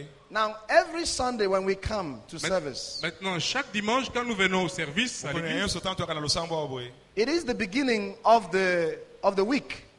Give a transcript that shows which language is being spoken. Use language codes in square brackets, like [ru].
[en] Now, every Sunday when we come to service, [fr] maintenant, chaque dimanche, quand nous venons au service, à l'église, [en] it is the beginning of the week.